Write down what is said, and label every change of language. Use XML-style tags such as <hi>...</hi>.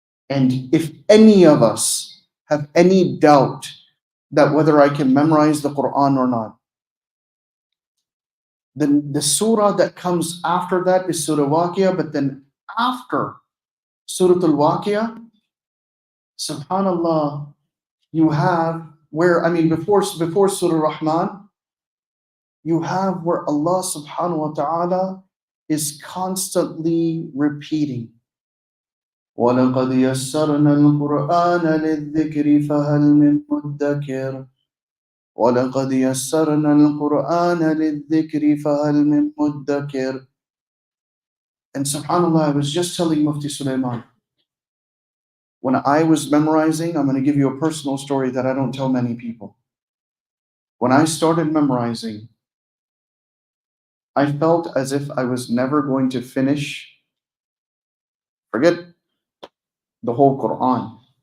<en>And if any of us have any doubt that whether I can memorize the Quran or not, then the surah that comes after that is Surah Waqiyah, but then after Surah Al-Waqiyah, subhanallah, you have before Surah Rahman, you have where Allah subhanahu wa ta'ala is constantly repeating,</en> <ar>وَلَقَدْ يَسَّرْنَا الْقُرْآنَ لِلذِّكْرِ فَهَلْ مِن مُدَّكِرٍ وَلَقَدْ يَسَّرْنَا الْقُرْآنَ لِلذِّكْرِ فَهَلْ مِن مُدَّكِرٍ.</ar> <en>And subhanAllah, I was just telling Mufti Sulaiman, when I was memorizing, I'm going to give you a personal story that I don't tell many people. When I started memorizing, I felt as if I was never going to finish, forget the whole Quran.</en>